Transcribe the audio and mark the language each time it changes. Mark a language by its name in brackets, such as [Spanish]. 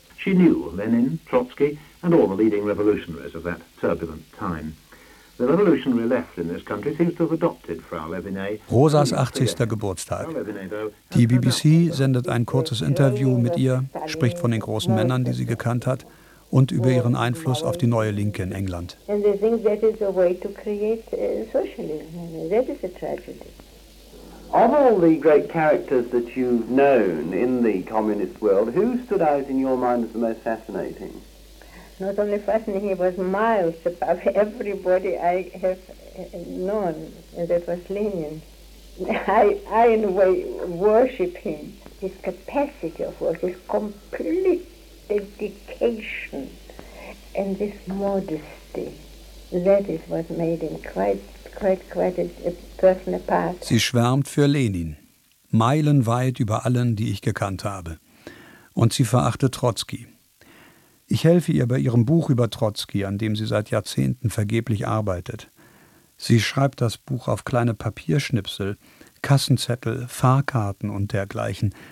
[English] She knew Lenin, Trotsky and all the leading revolutionaries of that turbulent time. The revolutionary left in this country seems to have adopted Frau Levinet. [German] Rosas 80. Geburtstag. Die BBC sendet ein kurzes Interview mit ihr, spricht von den großen Männern, die sie gekannt hat und über ihren Einfluss auf die neue Linke in England. [English] And they think that is a way to create socialism. That is a tragedy. Of all the great characters that you've known in the communist world, who stood out in your mind as the most fascinating? Not only fascinating, it was miles above everybody I have known, and that was Lenin. I in a way, worship him. His capacity of work, his complete dedication, and this modesty, that is what made him quite a person apart. [German] Sie schwärmt für Lenin, meilenweit über allen, die ich gekannt habe. Und sie verachtet Trotzki. Ich helfe ihr bei ihrem Buch über Trotzki, an dem sie seit Jahrzehnten vergeblich arbeitet. Sie schreibt das Buch auf kleine Papierschnipsel, Kassenzettel, Fahrkarten und dergleichen.